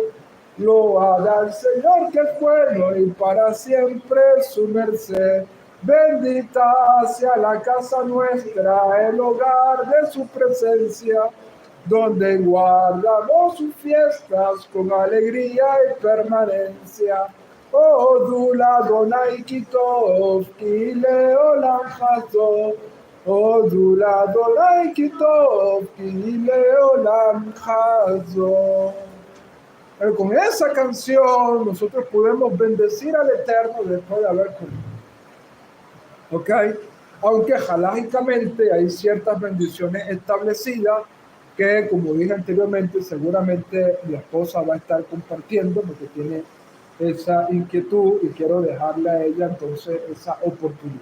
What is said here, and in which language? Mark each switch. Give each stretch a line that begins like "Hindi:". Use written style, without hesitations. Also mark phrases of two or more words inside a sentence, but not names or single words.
Spanish: Loada al Señor que es bueno y para siempre su merced. Bendita sea la casa nuestra, el hogar de su presencia, donde guardamos sus fiestas con alegría y permanencia.
Hebrew: הודו לאדוני כי טוב כי לעולם חסדו. הודו לאדוני כי טוב כי לעולם חסדו.
Spanish: Pero con esa canción nosotros podemos bendecir al Eterno después de haber comido. ¿Ok? Aunque halajicamente hay ciertas bendiciones establecidas que, como dije anteriormente, seguramente mi esposa va a estar compartiendo porque tiene esa inquietud y quiero dejarle a ella entonces esa oportunidad.